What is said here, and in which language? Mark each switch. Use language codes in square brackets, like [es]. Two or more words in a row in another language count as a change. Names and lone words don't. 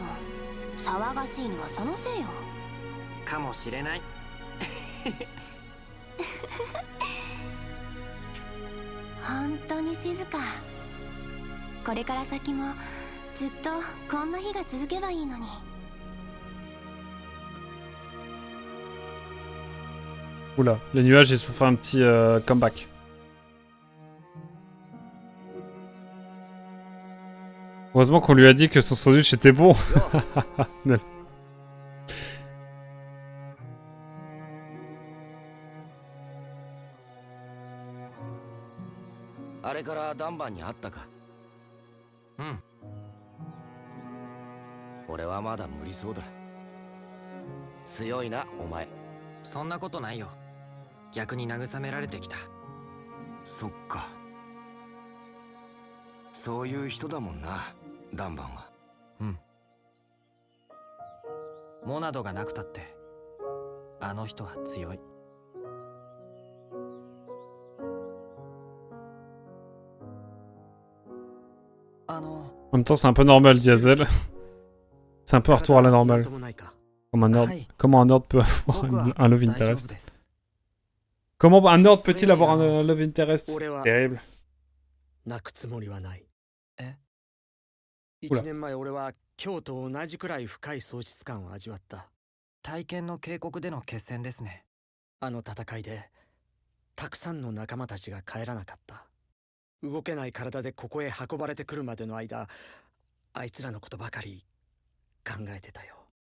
[ja] 騒がしいのはそのせいよ。かもしれない。本当に静か。これから先もずっとこんな日が続けばいいのに。 [fr] Oula, les nuages ils se font un petit comeback. Heureusement qu'on lui a dit que son sandwich était bon. [ja] あれからダンバンに会ったか。うん。俺はまだ無理そうだ。強いな、お前。そんなことないよ。逆に慰められてきた。そっか。そういう人だもんな、ダンバンは。うん。モナドがなくたって、あの人は強い。 [fr] En même temps, c'est un peu normal, Diesel. C'est un peu un retour à la normale. Comment un nerd peut avoir un [en] love interest. [fr] Comment un nerd peut-il avoir un [en] love interest? [fr] Terrible. [ja] 1 年前俺は今日と同じくらい深い喪失感を味わった。体験の渓谷での決戦ですね。あの戦いでたくさんの仲間たちが帰らなかった。動けない体でここへ運ばれてくるまでの間、あいつらのことばかり考えてたよ。